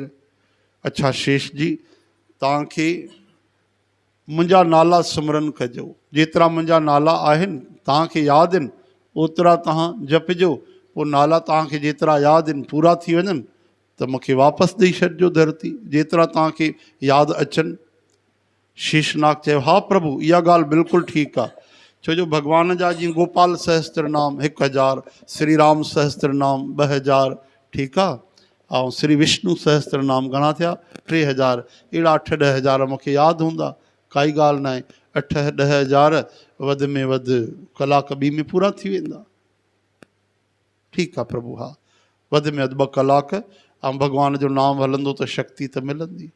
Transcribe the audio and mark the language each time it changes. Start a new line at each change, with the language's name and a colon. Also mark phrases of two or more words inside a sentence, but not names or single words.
Sindhi: अच्छा शेष जी तव्हांखे मुंहिंजा नाला सिमरन कजो, जेतिरा मुंहिंजा नाला आहिनि तव्हांखे यादि आहिनि ओतिरा तव्हां जपिजो, पोइ नाला तव्हांखे जेतिरा यादि आहिनि पूरा थी वञनि त मूंखे वापसि ॾेई छॾिजो धरती, जेतिरा तव्हांखे यादि अचनि। शेषनाग चयो हा प्रभु, इहा ॻाल्हि बिल्कुलु ठीकु आहे, छो जो भॻवान जा जीअं गोपाल सहस्त्र नाम 1000, श्री राम सहस्त्र नाम 2000, ठीकु आहे, ऐं श्री विष्णु सहस्त्र नाम घणा थिया 3000, अहिड़ा 8-10 हज़ार मूंखे यादि हूंदा, काई ॻाल्हि न आहे, 8-10 हज़ार वधि में वधि कलाक ॿी में पूरा थी वेंदा, ठीकु आहे प्रभु, हा वधि में वधि 2 कलाक, ऐं भॻवान जो नाम हलंदो त शक्ति त मिलंदी।